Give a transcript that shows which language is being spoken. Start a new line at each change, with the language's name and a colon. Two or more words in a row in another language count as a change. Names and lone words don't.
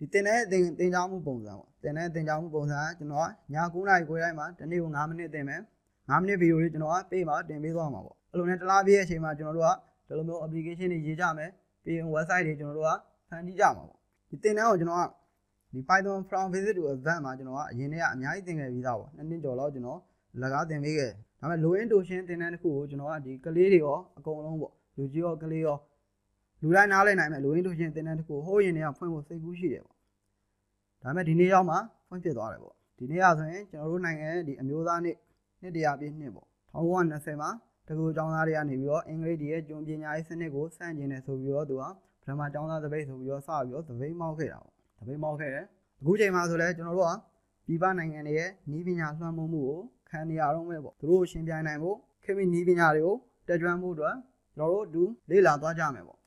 Burmese: သင်တဲ့သင်ကြားမှုပုံစံပေါ့သင်တဲ့သင်ကြားမှုပုံစံကကျွန်တော်ကည9:00နာရီခွဲတိုင်းမှာတနေ့ကို9မိနစ်သင်မယ်9မိနစ်ဗီဒီယိုလေးကျွန်တော်ကပေးမှာတင်ပေးသွားမှာပေါ့အဲ့လိုနဲ့တစ်လားပြည့်ရဲ့အချိန်မှာကျွန်တော်တို့ကဒီလိုမျိုး application တွေရေးကြမယ်ပြီးရင် website တွေကျွန်တော်တို့ကဖန်တီးကြမှာပေါ့ဒီသင်တန်းကိုကျွန်တော်ကဒီ Python from basic to advanced မှာကျွန်တော်ကအရင်တည်းကအများကြီးသင်ခဲ့ပြီးသားပေါ့2နှစ်ကျော်လောက်ကျွန်တော်လက်ကားသင်ပေးခဲ့ဒါပေမဲ့ low
English: end tuition
Burmese: သင်တန်းတစ်ခုကိုကျွန်တော်ကဒီကလေးတွေရောအကုန်လုံးပေါ့လူကြီးရောကလေးရောလူတိုင်းနားလည်နိုင်မဲ့
English: low end tuition
Burmese: သင်တန်းတစ်ခုဟိုးရင် တည်းကဖွင့်ဖို့စိတ်ကူးရှိတယ်ပေါ့ဒါပေမဲ့ဒီနေ့ရောက်မှဖွင့်ဖြစ်သွားတယ်ပေါ့ဒီနေ့ကဆိုရင်ကျွန်တော်တို့နိုင်ငံရဲ့ဒီအမျိုးသားနေ့နှစ်တရာပြည့်နှစ်ပေါ့1920မှာတကူကျောင်းသားတွေကနေပြီးတော့အင်္ဂလိပ်တွေရဲ့ကျွန်ပညာရေးစနစ်ကိုစန့်ကျင်တယ်ဆိုပြီးတော့သူကပထမကျောင်းသားတပိတ်ဆိုပြီးတော့စပြီးတော့တပိတ်မောက်ခဲ့တာပေါ့တပိတ်မောက်ခဲ့တယ်အခုချိန်မှာဆိုလဲကျွန်တော်တို့ကပြည်ပနိုင်ငံတွေရဲ့နည်းပညာလွှမ်းမိုးမှုကိုခံနေရတော့မဲ့ပေါ့သူတို့ရှင်းပြနိုင်ဖို့ခေတ်မီနည်းပညာတွေကိုတက်ကြွမှုအတွက်ကျွန်တော်တို့အတူလေ့လာသွားကြမယ်ပေါ့